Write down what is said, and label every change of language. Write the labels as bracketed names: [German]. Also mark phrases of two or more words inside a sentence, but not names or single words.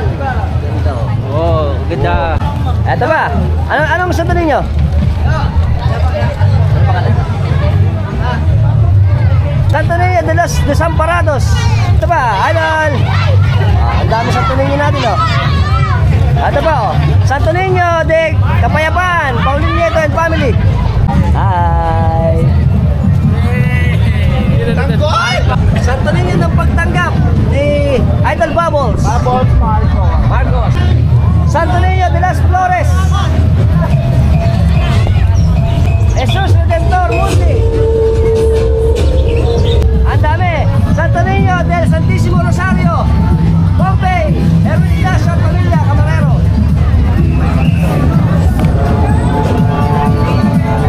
[Filipino] Ganda. Oh, ganda. Ito ba? Anong Santo Niño? Santo Niño de los Desamparados. Ito ba? Idol. Ang dami Santo Niño natin oh. Ito pa oh. Santo Niño de Kapayapaan, Pauline Nieto [English] and family. [Filipino] Hi. Santo Niño ng pagtanggap ni Idol Bubbles. Marcos. Santo Niño de las Flores. Jesus Redentor Mundi. Ang dami. Santo Niño del Santísimo Rosario. Pompey, Erwin Ignacio at pamilya, Camarero.